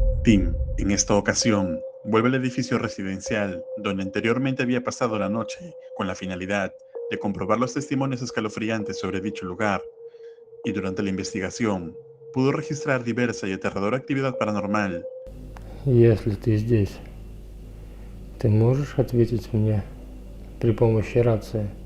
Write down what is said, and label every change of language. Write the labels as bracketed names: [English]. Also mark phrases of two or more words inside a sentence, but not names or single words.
[Spanish] Tim, en esta ocasión, vuelve al edificio residencial donde anteriormente había pasado la noche con la finalidad de comprobar los testimonios escalofriantes sobre dicho lugar, y durante la investigación pudo registrar diversa y aterradora actividad paranormal. [Russian] Если ты здесь, ты можешь ответить мне при помощи рации?